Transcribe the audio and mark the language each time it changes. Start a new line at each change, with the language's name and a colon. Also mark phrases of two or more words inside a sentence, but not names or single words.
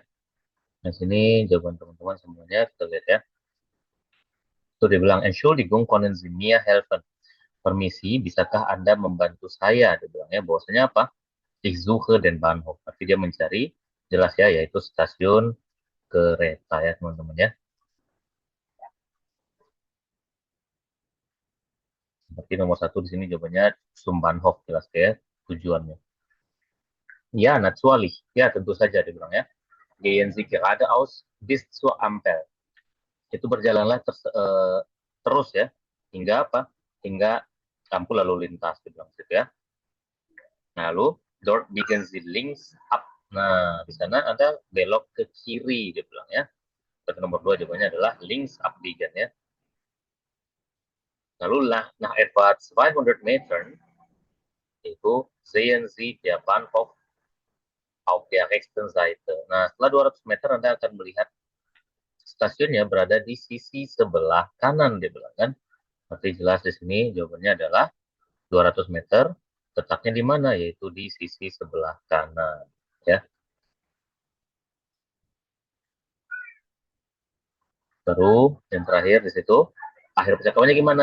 Indonesian: Nah, sini jawaban teman-teman semuanya kita lihat ya. Tuh dia bilang,
German: Entschuldigung, können Sie mir helfen?
Indonesian: Permisi, bisakah Anda membantu saya? Dia bilangnya bahwasanya apa?
German: Ich suche den Bahnhof.
Indonesian: Arti dia mencari, jelas ya, yaitu stasiun kereta ya teman-teman ya. Seperti nomor 1 di sini jawabannya
German: zum Bahnhof,
Indonesian: jelas ya tujuannya.
German: Ya, natürlich.
Indonesian: Ya, tentu saja dia bilang ya.
German: Gehen Sie geradeaus bis zur Ampel.
Indonesian: Itu berjalanlah terus ya, hingga apa? Hingga lampu lalu lintas, dia bilang gitu ya. Nah, lalu
German: dort biegen Sie links up.
Indonesian: Nah, di sana ada belok ke kiri, dia bilang ya. Berarti nomor 2 jawabannya adalah
German: links abbiegen
Indonesian: ya.
German: Lalu nach etwa 200 Metern itu sehen Sie der Bahnhof auf der rechten Seite.
Indonesian: Nah, setelah 200 meter Anda akan melihat stasiunnya berada di sisi sebelah kanan, dia bilang kan. Berarti jelas di sini jawabannya adalah 200 meter, letaknya di mana? Yaitu di sisi sebelah kanan. Ya. Terus yang terakhir di situ, akhir percakapannya gimana?